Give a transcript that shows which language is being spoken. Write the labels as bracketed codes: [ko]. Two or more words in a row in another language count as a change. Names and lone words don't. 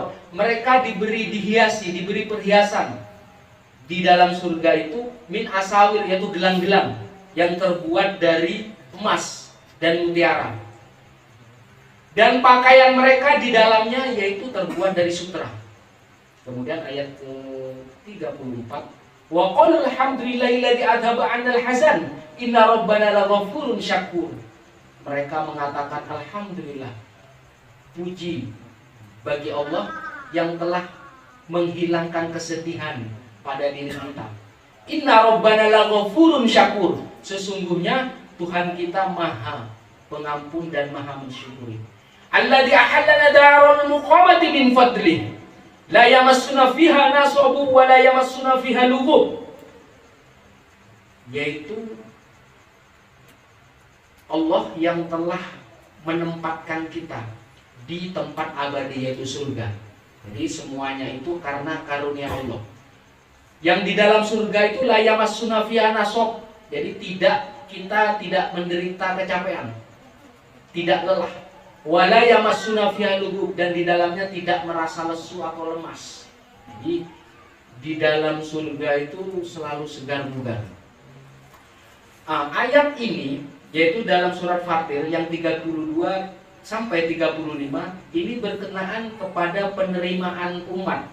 [id] Mereka dihiasi, diberi perhiasan di dalam surga itu [ar] من أساور, [id] yaitu gelang-gelang yang terbuat dari emas dan mutiara. Dan pakaian mereka di dalamnya yaitu terbuat dari sutra. Kemudian ayat ke-34, [ar] وقل الحمد لله الذي أذهب عنا الحزن إن ربنا لغفور شكور. [id] mereka mengatakan alhamdulillah, puji bagi Allah yang telah menghilangkan kesedihan pada diri kita. [ar] إن ربنا لغفور شكور. [id] Sesungguhnya Tuhan kita Maha Pengampun dan Maha Mensyukuri. [ar] الذي أحلنا دار المقامة من فضله. لا يمسنا فيها نصب ولا يمسنا فيها لغوب. [id] Yaitu Allah yang telah menempatkan kita di tempat abadi, yaitu surga. Jadi semuanya itu karena karunia Allah. Yang di dalam surga itu [ar] لا يمسنا فيها نصب. [id] Jadi kita tidak menderita kecapean, tidak lelah. [ar] ولا يمسنا فيها لغوب, [id] dan di dalamnya tidak merasa lesu atau lemas. Jadi di dalam surga itu selalu segar bugar. Ayat ini yaitu dalam surat Fatir yang 32 sampai 35 ini berkenaan kepada penerimaan umat.